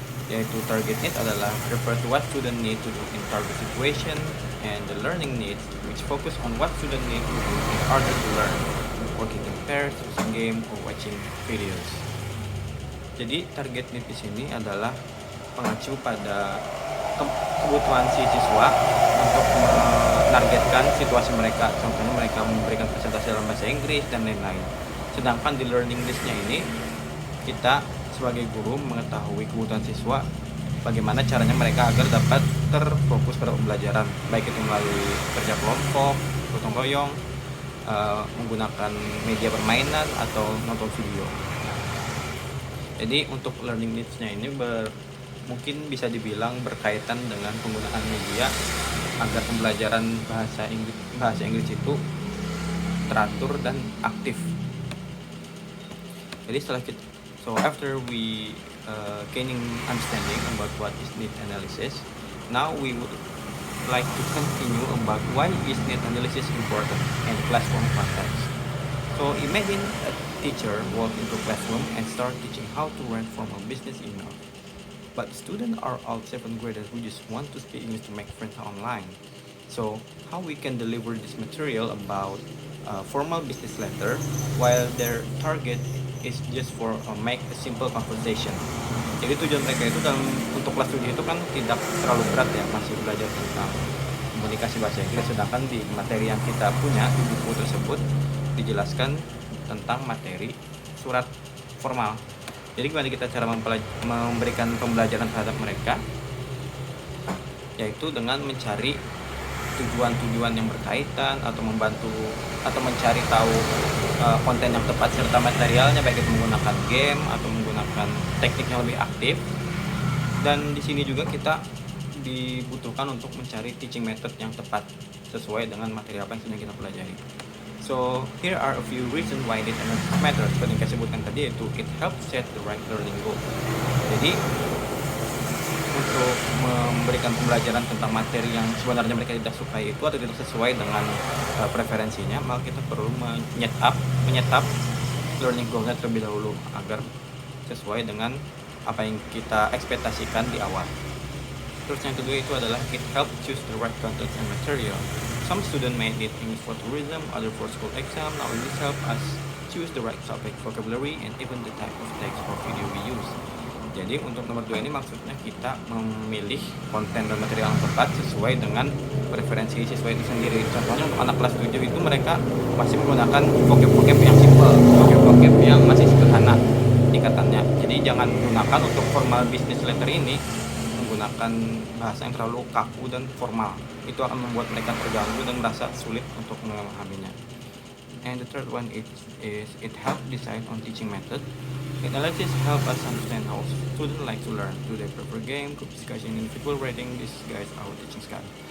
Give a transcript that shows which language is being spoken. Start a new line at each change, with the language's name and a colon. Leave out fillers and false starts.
Indonesian: Yaitu
English: target need
Indonesian: adalah
English: refer to what student need to do in target situation, and the learning need which focus on what student need to do in order to learn, working in pairs, using game, or watching videos.
Indonesian: Jadi target need di sini adalah mengacu pada kebutuhan si siswa untuk menargetkan situasi mereka. Contohnya mereka memberikan presentasi dalam bahasa Inggris dan lain-lain. Sedangkan di learning list-nya ini kita sebagai guru mengetahui kebutuhan siswa, bagaimana caranya mereka agar dapat terfokus pada pembelajaran, baik itu melalui kerja kelompok, gotong royong, menggunakan media permainan atau nonton video. Jadi untuk learning needs-nya ini mungkin bisa dibilang berkaitan dengan penggunaan media agar pembelajaran bahasa Inggris itu teratur dan aktif. Jadi
English: after we gaining understanding about what is need analysis, now we would like to continue about why is need analysis important in classroom context. So imagine a teacher walk into a classroom and start teaching how to write formal business email. But students are all 7th graders who just want to speak English to make friends online. So how we can deliver this material about formal business letter while their target is just for make a simple conversation.
Indonesian: Jadi tujuan mereka itu untuk kelas 7 itu kan tidak terlalu berat ya, masih belajar tentang komunikasi bahasa Inggris, sedangkan di materi yang kita punya di buku tersebut dijelaskan tentang materi surat formal. Jadi gimana kita cara memberikan pembelajaran terhadap mereka, yaitu dengan mencari tujuan-tujuan yang berkaitan atau membantu atau mencari tahu konten yang tepat serta materialnya, baik itu menggunakan game atau menggunakan teknik yang lebih aktif. Dan di sini juga kita dibutuhkan untuk mencari teaching method yang tepat sesuai dengan materi apa yang sedang kita pelajari.
English: So here are a few reasons why this matter.
Indonesian: Seperti yang saya sebutkan tadi, yaitu
English: it helps set the right learning goal.
Indonesian: Jadi untuk memberikan pembelajaran tentang materi yang sebenarnya mereka tidak sukai itu atau tidak sesuai dengan preferensinya, maka kita perlu menyetap learning goalnya terlebih dahulu agar sesuai dengan apa yang kita ekspektasikan di awal. Terus yang kedua itu adalah
English: it helps choose the right content and material. Some students may need English for tourism, other for school exam. Now this help us choose the right topic, vocabulary, and even the type of text or video we use.
Indonesian: Jadi untuk nomor 2 ini maksudnya kita memilih konten dan material yang tepat sesuai dengan preferensi siswa itu sendiri. Contohnya untuk anak kelas 7 itu mereka masih menggunakan vocab-vocab yang simple, vocab-vocab yang masih sederhana tingkatannya. Jadi jangan gunakan untuk formal business letter ini menggunakan bahasa yang terlalu kaku dan formal. Itu akan membuat mereka terganggu dan merasa sulit untuk memahaminya.
English: And the third one is it helps decide on teaching method. Analysis help us understand how students like to learn. Do they prefer game, group discussion, individual rating? This guides our teaching style.